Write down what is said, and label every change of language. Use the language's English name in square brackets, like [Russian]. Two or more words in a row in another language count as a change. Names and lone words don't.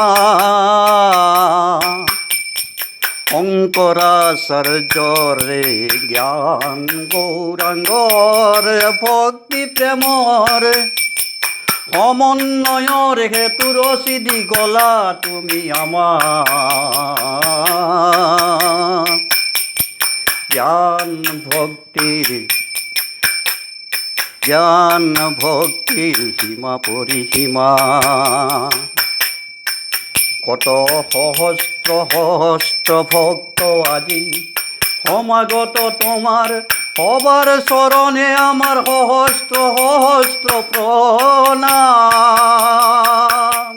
[Assamese] শঙ্কৰাচাৰ্যৰে জ্ঞান গৌৰাঙ্গৰ ভক্তি প্ৰেমৰ সমন্বয়ৰ হেতু ৰচিদি গলা তুমি আমাৰ, জ্ঞান ভক্তিৰ সীমা পৰিসীমা। [Bangla] কত সহস্র সহস্র ভক্ত আজি সমাগত তোমার, সবার চরণে আমার সহস্র সহস্র প্রণাম।